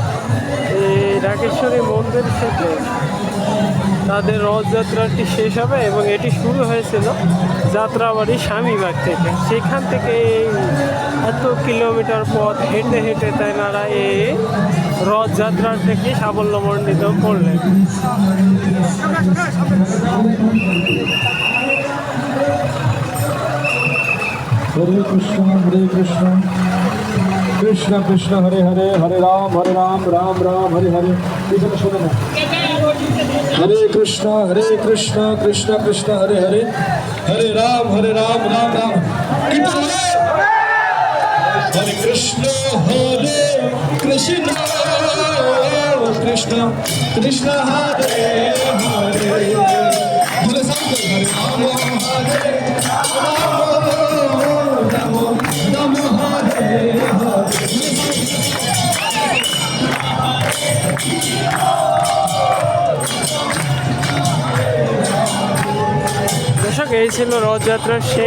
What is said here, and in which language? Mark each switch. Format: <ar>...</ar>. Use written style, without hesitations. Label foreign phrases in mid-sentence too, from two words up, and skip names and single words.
<bn>এই ঢাকেশ্বরী মন্দির থেকে তাদের রথযাত্রাটি শেষ হবে এবং এটি শুরু হয়েছিল যাত্রাবাড়ি স্বামীবাগ থেকে। সেখান থেকে এত কিলোমিটার পথ হেঁটে হেঁটে তারা এই রথযাত্রাটাকে সাফল্যমণ্ডিত করলেন।</bn> <sa>हरे कृष्ण कृष्ण कृष्ण हरे हरे हरे राम राम राम हरे हरे। हरे कृष्ण कृष्ण कृष्ण हरे हरे हरे राम राम राम। हरे कृष्ण कृष्ण कृष्ण कृष्ण हरे हरे हरे राम हरे</sa> <bn>দর্শক, এই ছিল রথযাত্রার শেষ।</bn>